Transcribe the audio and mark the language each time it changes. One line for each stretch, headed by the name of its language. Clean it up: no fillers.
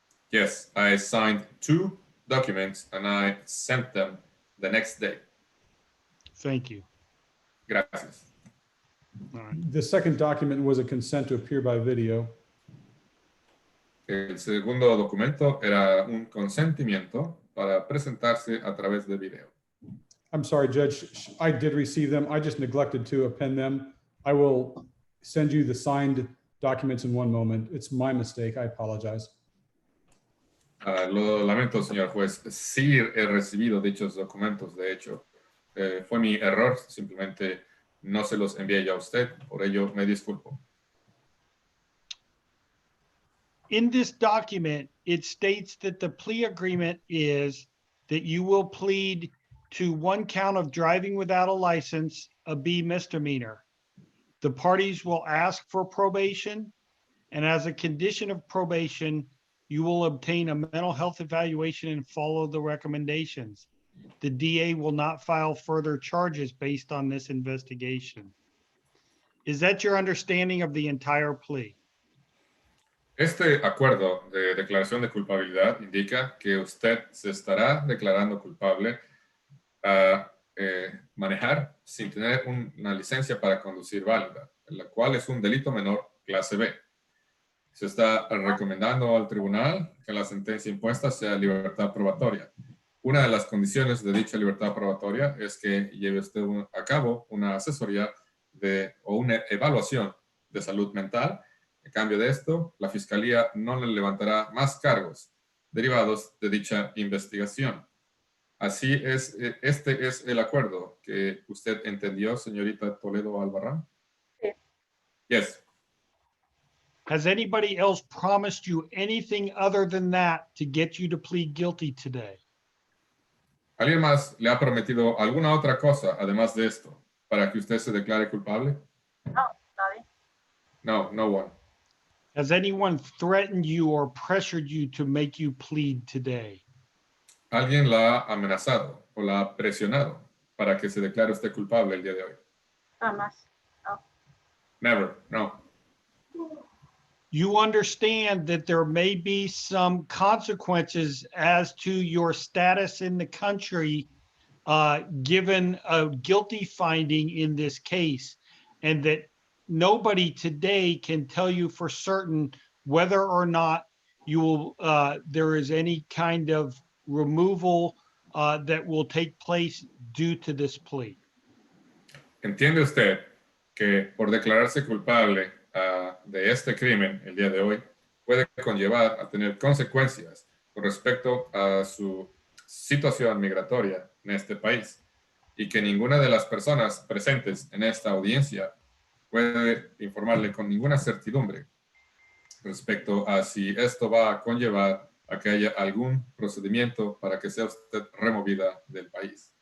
English: Yes, I signed 2 documents and I sent them the next day. Thank you.
Spanish: Gracias.
English: All right. The second document was a consent to appear by video. El segundo documento era un consentimiento para presentarse a través de video. I'm sorry, Judge, I did receive them. I just neglected to append them. I will send you the signed documents in one moment. It's my mistake. I apologize.
Spanish: Lo lamento, señor juez. Sí he recibido dichos documentos, de hecho. Fue mi error, simplemente no se los envié yo a usted, por ello me disculpo.
English: In this document, it states that the plea agreement is that you will plead to 1 count of driving without a license, a B misdemeanor. The parties will ask for probation, and as a condition of probation, you will obtain a mental health evaluation and follow the recommendations. The DA will not file further charges based on this investigation. Is that your understanding of the entire plea?
Spanish: Este acuerdo de declaración de culpabilidad indica que usted se estará declarando culpable a manejar sin tener una licencia para conducir válida, la cual es un delito menor clase B. Se está recomendando al tribunal que la sentencia impuesta sea libertad probatoria. Una de las condiciones de dicha libertad probatoria es que lleve usted a cabo una asesoría o una evaluación de salud mental. En cambio de esto, la Fiscalía no le levantará más cargos derivados de dicha investigación. Así es, este es el acuerdo que usted entendió, señorita Toledo-Albarran. Sí.
English: Yes. Has anybody else promised you anything other than that to get you to plead guilty today?
Spanish: ¿Alguien más le ha prometido alguna otra cosa además de esto para que usted se declare culpable? No, nadie.
English: No, no one. Has anyone threatened you or pressured you to make you plead today?
Spanish: ¿Alguien la ha amenazado o la ha presionado para que se declare usted culpable el día de hoy? Jamás.
English: Never, no. You understand that there may be some consequences as to your status in the country, given a guilty finding in this case, and that nobody today can tell you for certain whether or not you will, there is any kind of removal that will take place due to this plea.
Spanish: ¿Entiende usted que por declararse culpable de este crimen el día de hoy puede conllevar a tener consecuencias con respecto a su situación migratoria en este país y que ninguna de las personas presentes en esta audiencia puede informarle con ninguna certidumbre respecto a si esto va a conllevar a que haya algún procedimiento para que sea usted removida del país?